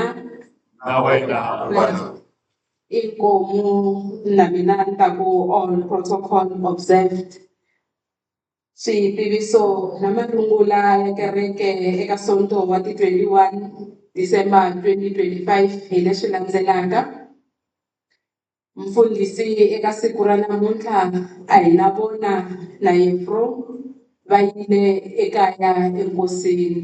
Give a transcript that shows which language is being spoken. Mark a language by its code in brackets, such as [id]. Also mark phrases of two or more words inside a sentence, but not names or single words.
[ts] Na wena Inkomu na mina ni ta ku [en] all protocol observed. [ts] Switiviso na marungula ya kereke eka sonto wa ti 21 December 2025 hi leswi landzelaka. Mfundhisi eka siku ra namuntlha a hi na vona na Yefro va yile ekaya enkosini.